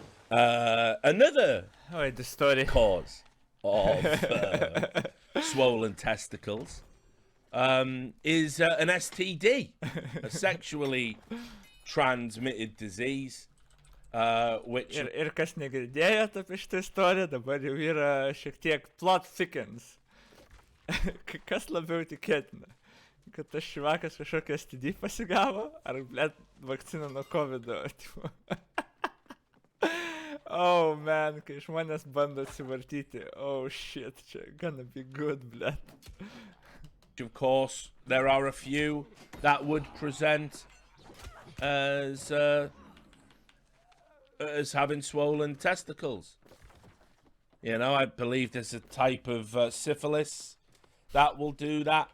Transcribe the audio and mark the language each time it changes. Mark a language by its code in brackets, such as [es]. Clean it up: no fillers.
[en] Another the story. cause of swollen testicles is an STD, a sexually transmitted disease, which... [lt] Ir kas negirdėjot apie šitą istoriją, dabar jau yra šiek tiek [en] plot thickens. [lt] Kas labiau tikėtina? Kad tas šivakas kažkokią STD pasigavo, ar, blėt, vakciną nuo COVID-o. [en] Oh, man, [lt] kai žmonės bando atsivartyti. [en] Oh, shit, [lt] čia [en] gonna be good, [lt] blėt. [en] Of course, there are a few that would present as having swollen testicles. You know, I believe there's a type of syphilis that will do that.